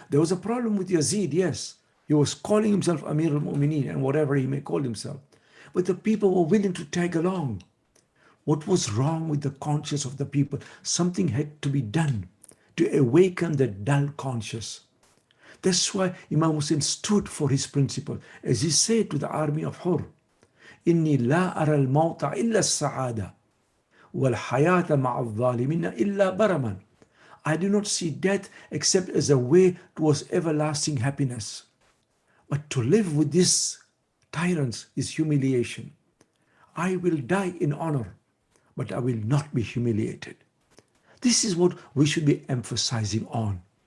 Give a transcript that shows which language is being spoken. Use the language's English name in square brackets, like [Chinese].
[English] There was a problem with Yazid, yes. He was calling himself Amir al-Mu'mineen and whatever he may call himself. But the people were willing to tag along. What was wrong with the conscience of the people? Something had to be done to awaken the dull conscience. That's why Imam Hussein stood for his principle. As he said to the army of Hur, [Arabic] إِنِّي لَا أَرَى الْمَوْتَ إِلَّا السَّعَادَةِ وَالْحَيَاةَ مَعَ الظَّالِمِينَ إِلَّا بَرَمًا. [English] I do not see death except as a way towards everlasting happiness. But to live with these tyrants is humiliation. I will die in honor, but I will not be humiliated. This is what we should be emphasizing on.